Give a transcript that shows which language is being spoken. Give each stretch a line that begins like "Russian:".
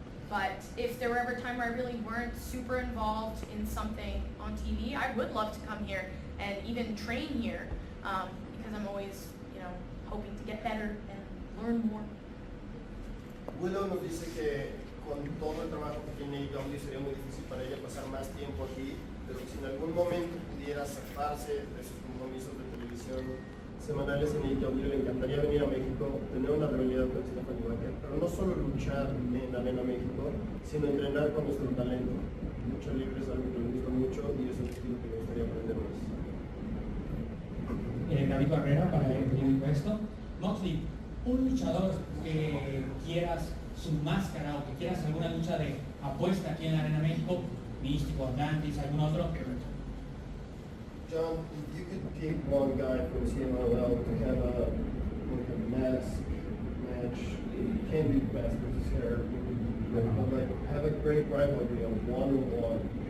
English: But if there were ever a time where I really weren't super involved in something on TV, I would love to come here and even train here because I'm always, hoping to get better and learn more.
Spanish: Willow nos dice que con todo el trabajo que tiene AEW sería muy difícil para ella pasar más tiempo aquí, pero si en algún momento pudiera zafarse de sus compromisos de televisión semanales en AEW, le encantaría venir a México, tener una rivalidad con Stephanie Maquer, pero no solo luchar en Arena México, sino entrenar con nuestro talento. Lucha libre es algo que me gusta mucho y es un estilo que me gustaría aprender más. David Barrera para el periódico Esto. Moxley, un luchador que quieras su máscara o que quieras alguna lucha de apuesta aquí en la Arena México, Mistico, Atlantis, algún otro.
English: John, if you could pick one guy from CMLL to have a mask match, it can't be mask versus hair, but like have a great rivalry on one-on-one.